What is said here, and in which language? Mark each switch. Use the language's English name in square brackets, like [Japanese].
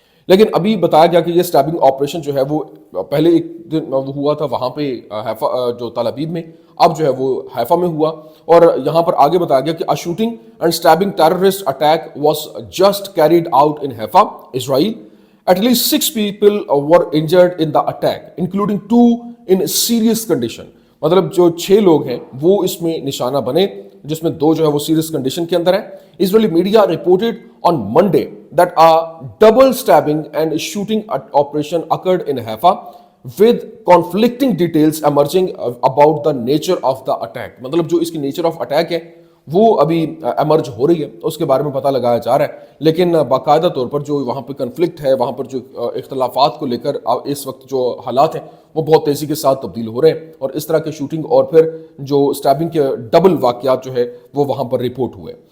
[Hindi] लेकिन अभी बताया गया कि ये स्टैबिंग ऑपरेशन जो है वो पहले एक दिन वो हुआ था वहां पे हैफा जो तल अबीब में, अब जो है वो हैफा में हुआ। और यहाँ पर आगे बताया गया कि [English] A shooting and stabbing terrorist attack was just carried out in Haifa, Israel. At least 6 people were injured in the attack, including 2 in serious condition. [Hindi] मतलब जो 6 लोग हैं वो इसमें निशाना बने, जिसमें 2 जो है वो सीरियस कंडीशन के अंदर है। [English] Israeli media reported on Monday that a double stabbing and shooting operation occurred in Haifa, with conflicting details emerging about the nature of the attack. [Hindi] मतलब जो इसकी नेचर ऑफ अटैक है वो अभी एमर्ज हो रही है, उसके बारे में पता लगाया जा रहा है। लेकिन बाकायदा तौर पर जो वहाँ पे कन्फ्लिक्ट है, वहाँ पर जो इख्तलाफात को लेकर इस वक्त जो हालात हैं वो बहुत तेज़ी के साथ तब्दील हो रहे हैं और इस तरह के शूटिंग और फिर जो स्टैबिंग के डबल वाक़यात जो है वो वहाँ पर रिपोर्ट हुए।